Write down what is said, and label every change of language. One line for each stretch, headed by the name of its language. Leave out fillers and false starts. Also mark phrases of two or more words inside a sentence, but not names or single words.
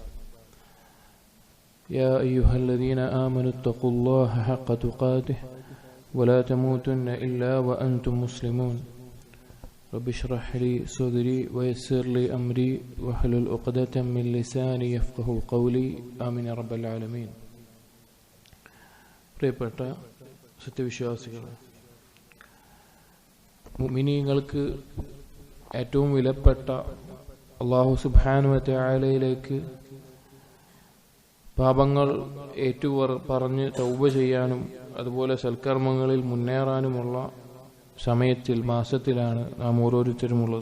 Arabic: يا أيها الذين آمنوا اتقوا الله حق تقاته ولا تموتن إلا وأنتم مسلمون. رب اشرح لي صدري ويسر لي أمري واحلل عقدة من لساني يفقهوا قولي. آمين يا رب العالمين.
Malayalam: പ്രിയപ്പെട്ട സത്യവിശ്വാസികളെ, മുഅ്മിനീങ്ങൾക്ക് ഏറ്റവും വിലപ്പെട്ട
Arabic: الله سبحانه وتعالى
Malayalam: പാപങ്ങൾ പറഞ്ഞ് തൗബ ചെയ്യാനും അതുപോലെ സൽക്കർമ്മങ്ങളിൽ മുന്നേറാനുമുള്ള സമയത്തിൽ, മാസത്തിലാണ് നാം ഓരോരുത്തരുമുള്ളത്.